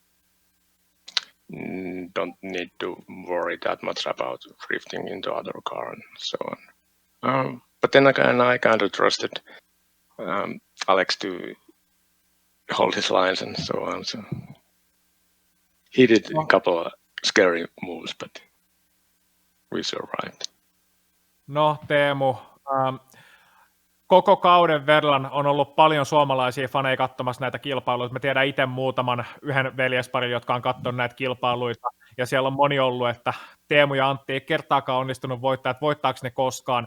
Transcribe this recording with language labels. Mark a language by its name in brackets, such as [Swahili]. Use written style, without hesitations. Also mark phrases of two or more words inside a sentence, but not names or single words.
[English] Don't need to worry that much about drifting into other car and so on. But then again, I kind of trusted Alex to hold his lines and so on. So he did a couple of scary moves, but we survived. [Finnish] No, Teemu, koko kauden verran on ollut paljon suomalaisia faneja katsomassa näitä kilpailuita. Mä tiedän itse yhden veljesparin, jotka on katsonut näitä kilpailuita, ja siellä on moni ollut, että Teemu ja Antti ei kertaakaan onnistunut voittaa, että voittaako ne koskaan.